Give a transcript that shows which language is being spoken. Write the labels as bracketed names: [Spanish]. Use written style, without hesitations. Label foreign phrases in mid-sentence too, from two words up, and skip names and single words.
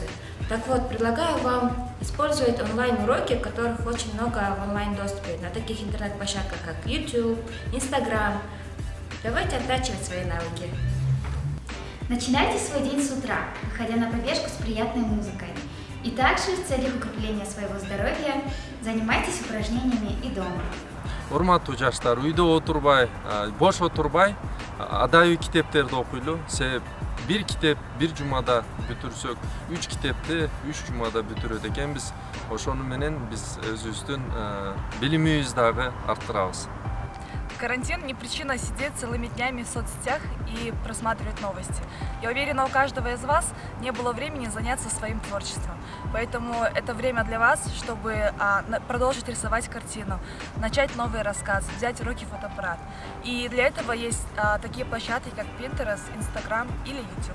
[Kyrgyz] Так вот, предлагаю вам использовать онлайн-уроки, которых очень много в онлайн-доступе, на таких интернет-площадках, как YouTube, Instagram. Давайте оттачивать свои навыки. Начинайте свой день с утра, выходя на пробежку с приятной музыкой. И также в целях укрепления своего здоровья занимайтесь упражнениями и дома. Урматтуу жаштар, үйдө отурбай, бош отурбай, адайы китептерди окуйлу. Себеп бир китеп бир жумада бүтүрсөк, 3 китепти 3 жумада бүтүрөт экенбиз. Ошону менен биз өзүбүздүн билимибизди дагы арттырабыз. [Russian] Карантин не причина сидеть целыми днями в соцсетях и просматривать новости. Я уверена, у каждого из вас не было времени заняться своим творчеством. Поэтому это время для вас, чтобы продолжить рисовать картину, начать новый рассказ, взять в руки фотоаппарат. И для этого есть такие площадки, как Pinterest, Instagram или YouTube.